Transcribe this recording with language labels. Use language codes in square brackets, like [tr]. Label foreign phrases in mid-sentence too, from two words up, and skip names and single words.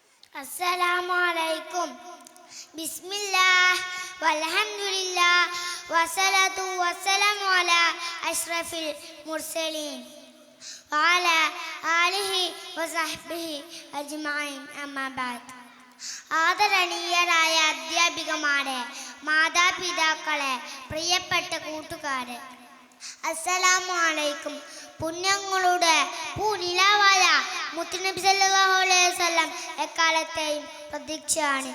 [ar] Assalamualaikum. بسم الله والحمد لله والصلاة والسلام على أشرف المرسلين وعلى آله وصحبه أجمعين أما بعد. [ml] ആദരണീയരായ അധ്യാപികമാരെ, മാതാപിതാക്കളെ, പ്രിയപ്പെട്ട കൂട്ടുകാരെ, [ar] السلام عليكم. [ml] പുണ്യങ്ങളുടെ പൂനിലാവായ മുത്തുനബി [ar] صلى الله عليه وسلم [ml] എക്കാലത്തെയും പ്രതീക്ഷയാണ്.